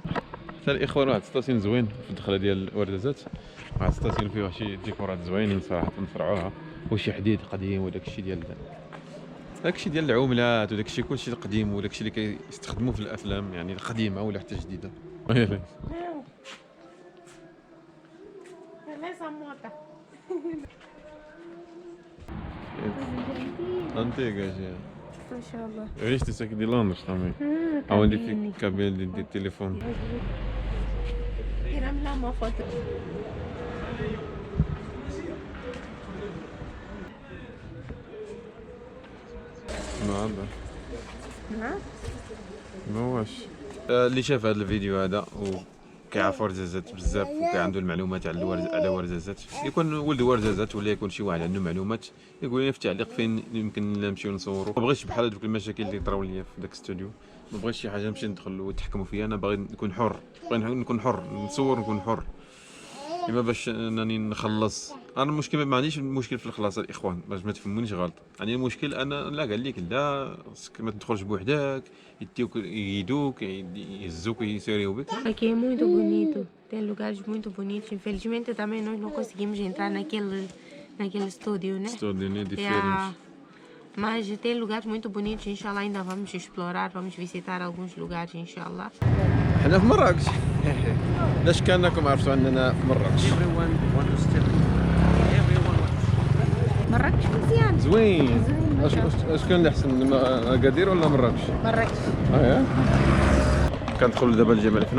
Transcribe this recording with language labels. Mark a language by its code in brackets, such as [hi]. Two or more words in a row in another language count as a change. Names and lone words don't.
[ar] حتى الاخوان واحد ستاسيون زوين في الدخله ديال ورزازات، واحد ستاسيون فيه شي ديكورات زوينين صراحه نفرعوها، وشي حديد قديم وداك الشيء ديال العملات وداك الشيء كلشي القديم وداك الشيء اللي كيستخدموه في الافلام، يعني القديمه ولا حتى جديده. [pt] Essa moto. Antiga já. [ar] ما شاء الله. [pt] Eu viste isso aqui de Londres também. Onde fica o cabelo de telefone. Tiramos lá uma foto. Nada. [ar] ها؟ ما واش. اللي شاف هذا الفيديو هذا كيعرف ورزازات بزاف وكيعنده المعلومات على ورزازات، يكون ولد ورزازات ولا يكون شي واحد عنده معلومات يقول لي في التعليق فين يمكن نمشيو نصوروا. ما بغيتش بحال هذوك المشاكل اللي طراو ليا في داك الاستوديو، ما بغيتش شي حاجه نمشي ندخل ويتحكموا فيا. انا باغي نكون حر، باغي نكون حر نصور نكون حر، اما باش انني نخلص. انا المشكل ما عنديش مشكل في الخلاص الاخوان، باش ما تفهمونيش غلط. يعني المشكل انا لا قال لك لا ما تدخلش بوحدك، يديوك يدوك يهزوك يسيريو بك. [pt] Aqui é muito bonito, tem lugares muito bonitos. Infelizmente também nós não conseguimos entrar naquele estúdio, né? [ar] استوديو [en] Yeah. ديفيرنت. [pt] Mas tem lugares muito bonitos, inshallah ainda vamos explorar, vamos visitar alguns lugares, inshallah. [ar] حنا في مراكش. لاش كانكم عرفتوا اننا في مراكش؟ مراكش مزيان. زوين. اش كان اللي احسن اكادير ولا مراكش؟ مراكش. كندخلوا دابا لجبل فنا.